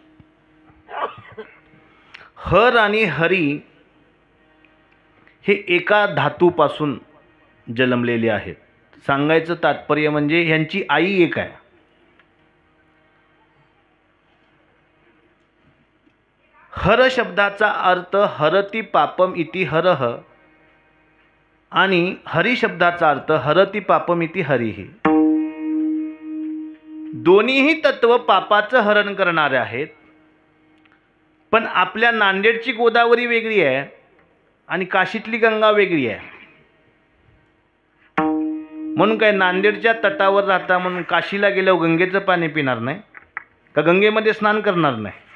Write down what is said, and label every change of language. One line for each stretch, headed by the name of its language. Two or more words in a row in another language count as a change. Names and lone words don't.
Marathi: हर आणि हरी हे एका धातूपासून जन्मलेले आहेत. सांगायचं तात्पर्य म्हणजे ह्यांची आई एक आहे. हर शब्दाचा अर्थ
Sanskrit: हरति पापम इति हरह
Marathi: आणि हरी शब्दाचा अर्थ
Sanskrit: हरति पापम इति हरिही.
Marathi: दोन्हीही तत्व पापाचं हरण करणारे आहेत. पण आपल्या नांदेडची गोदावरी वेगळी आहे आणि काशीतली गंगा वेगळी आहे. म्हणून काय नांदेडच्या तटावर राहता म्हणून काशीला गेल्यावर गंगेचं पाणी पिणार नाही का, गंगेमध्ये स्नान करणार नाही.